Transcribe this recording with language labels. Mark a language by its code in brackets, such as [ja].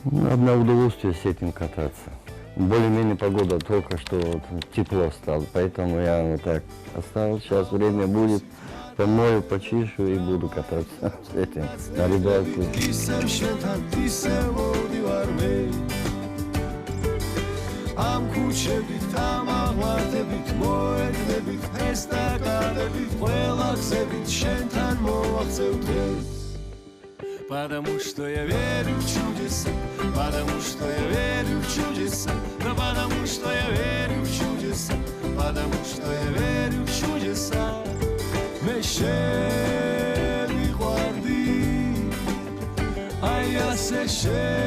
[ru] Одно удовольствие с этим кататься. Более-менее погода только что вот тепло стало, поэтому я вот так оставил. Сейчас время будет, помою, почищу и буду кататься с этим на рыбалку. [ka] Am ქუჩებით, ამ აღმართებით, მოედნებით, ესტაკადებით, ყველა გზებით შენთან მოვახცევ დღეს. [ru] Потому что я верю в чудеса, потому что я верю в чудеса, да потому что я верю в чудеса, потому что я верю в чудеса. [ka] მე შევიყვარდი, აი ასე